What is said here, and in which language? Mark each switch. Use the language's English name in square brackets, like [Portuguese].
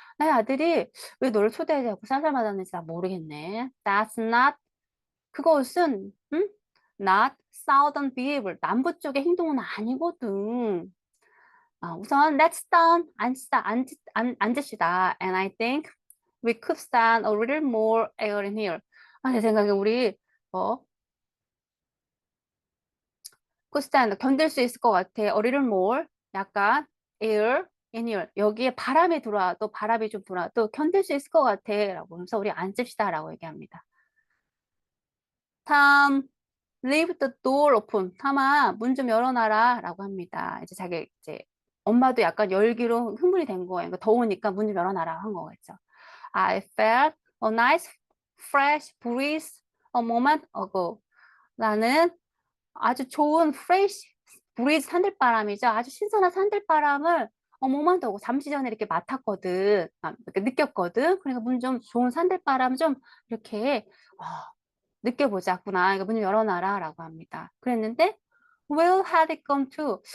[Korean] 나의 아들이 왜 너를 초대하지 않고 쌀쌀맞았는지 나 모르겠네. That's not, 그것은 [English] not southern behavior, [Korean] 남부 쪽의 행동은 아니거든. 우선 let's down, 앉읍시다. [English] And I think we could stand a little more air in here. [Korean] 내 생각에 우리 견딜 수 있을 것 같아. [English] A little more, [Korean] 약간 air in here. 여기에 바람이 들어와도, 바람이 좀 들어와도 견딜 수 있을 것 같아. 라고 하면서 우리 앉읍시다. 라고 얘기합니다. [English] Tom, leave the door open. [Korean] 탐아, 문 좀 열어놔라. 라고 합니다. 이제 엄마도 약간 열기로 흥분이 된 거예요. 그러니까 더우니까 문 좀 열어놔라 한 거겠죠. [English] I felt a nice fresh breeze a moment ago. [Korean] 나는 아주 좋은 fresh breeze, 산들바람이죠. 아주 신선한 산들바람을 [English] moment ago, [Korean] 잠시 전에 이렇게 맡았거든. 이렇게 느꼈거든. 그러니까 좋은 산들바람 좀 이렇게 느껴보자꾸나. 그러니까 문 좀 열어놔라 라고 합니다. 그랬는데 [English] where had it gone to?